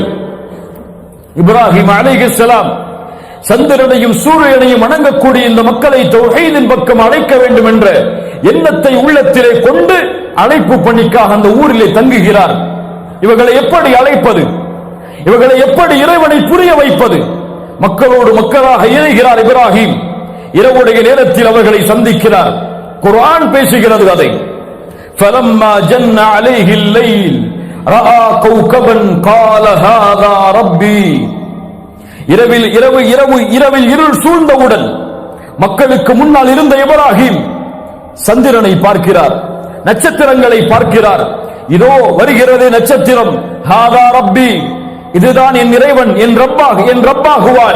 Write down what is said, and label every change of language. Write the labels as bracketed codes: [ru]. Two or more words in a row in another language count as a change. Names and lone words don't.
[ta] இப்ராஹிம் அலைஹிஸ்ஸலாம் சந்திரனையும் சூரியனையும் வணங்கக்கூடிய இந்த மக்களை தௌஹீதின் பக்கம் அழைக்க வேண்டும் என்ற எண்ணத்தை உள்ளத்திலே கொண்டு அழைப்பு பணிக்காக அந்த ஊரிலே தங்குகிறார். இவர்களை எப்படி அழைப்பது, இவர்களை எப்படி இறைவனை புரிய வைப்பது? மக்களோடு மக்களாக இணைகிறார் இப்ராஹிம். இரவுடைய நேரத்தில் அவர்களை சந்திக்கிறார். குர்ஆன் பேசுகிறது அதை. [ar] فَلَمَّا جَنَّ عَلَيْهِ اللَّيْلُ رَأَى كَوْكَبًا قَالَ هَذَا رَبِّي. [ta] இரவில் இருள் சூழ்ந்தவுடன் மக்களுக்கு முன்னால் இருந்த இப்ராஹிம் சந்திரனை பார்க்கிறார், நட்சத்திரங்களை பார்க்கிறார். இதோ வருகிறது நட்சத்திரம். [ar] هذا ربي, [ta] இதுதான் என் இறைவன், என் ரப்பாகுவான்.